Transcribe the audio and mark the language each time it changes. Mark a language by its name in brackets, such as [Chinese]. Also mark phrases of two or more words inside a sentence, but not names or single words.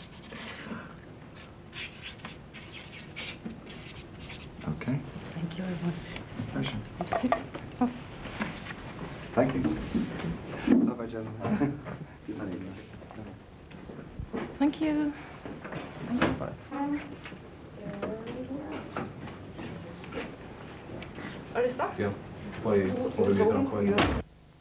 [English] Okay. Thank you very much. Pleasure. That's it. Oh. Thank you. Bye-bye, gentlemen. Thank you. Bye. [German] Alles da? Ja, [Norwegian] får vi videre på en.